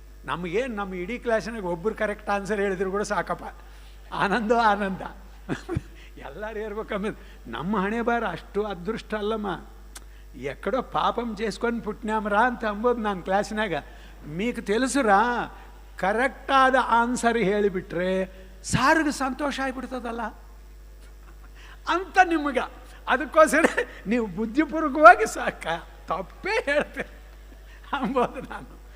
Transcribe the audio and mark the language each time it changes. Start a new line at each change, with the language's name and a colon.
Kannada: ನಮಗೇನು, ನಮ್ಮ ಇಡೀ ಕ್ಲಾಸಿನಾಗ ಒಬ್ಬರು ಕರೆಕ್ಟ್ ಆನ್ಸರ್ ಹೇಳಿದ್ರು ಕೂಡ ಸಾಕಪ್ಪ, ಆನಂದ ಆನಂದ. ಎಲ್ಲರೂ ಇರ್ಬೇಕಂಬ ನಮ್ಮ ಹಣೆ ಬಾರ ಅಷ್ಟು ಅದೃಷ್ಟ ಅಲ್ಲಮ್ಮ.
Telugu: ఎక్కడో పాపం చేసుకొని పుట్టినామరా
Kannada: ಅಂತ ಅಂಬೋದು ನಾನು ಕ್ಲಾಸಿನಾಗ.
Telugu: మీకు తెలుసురా,
Kannada: ಕರೆಕ್ಟಾದ ಆನ್ಸರ್ ಹೇಳಿಬಿಟ್ರೆ ಸಾರಿಗೆ ಸಂತೋಷ ಆಗಿಬಿಡ್ತದಲ್ಲ ಅಂತ ನಿಮಗೆ. ಅದಕ್ಕೋಸ್ಕರ ನೀವು ಬುದ್ಧಿಪೂರ್ವಕವಾಗಿ ಸಾಕ ತಪ್ಪೇ ಹೇಳ್ತೇನೆ ಅಂಬೋದು ನಾನು.